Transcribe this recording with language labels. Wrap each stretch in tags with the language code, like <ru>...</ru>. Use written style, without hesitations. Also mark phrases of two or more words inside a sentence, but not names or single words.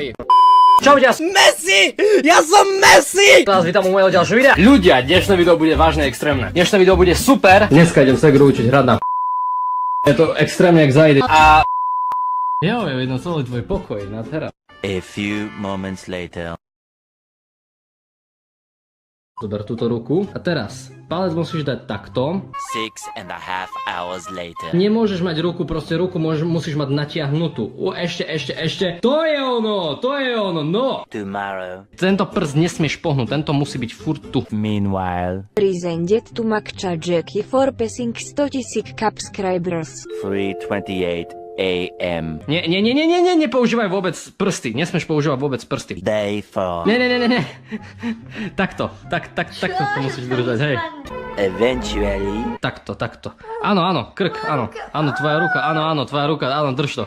<sk>Čau ťa. Messi! Ja som Messi! Vás vítam u môjho ďalšieho videa. Ľudia, dnešné video bude vážne extrémne. Dnešné video bude super. Dneska idem segru učiť hrať na Je to extrémne anxiety. A jo, je vidno celý tvoj pokoj, nádhera.</sk> <en>A few moments later.</en> <sk>Zober túto ruku a teraz palec musíš dať takto.</sk> <en>6.5 hours later.</en> <sk>Nemôžeš mať ruku, proste ruku musíš mať natiahnutú. Ešte. To je ono, no.</sk> <en>Tomorrow.</en> <sk>Tento prst nesmieš pohnúť, tento musí byť furt tu.</sk> <en>Meanwhile. Presented to Makcha Jackie for passing 100,000 subscribers. 3:28 a.m.</en> <sk>Nie, nepoužívaj vôbec prsty, nesmieš používať vôbec prsty.</sk> <en>Day 4.</en> <sk>Nie. Takto to musíš držať, hej.</sk> <en>Eventually.</en> <sk>Takto. Áno, krk, áno, tvoja ruka, tvoja ruka, drž to.</sk>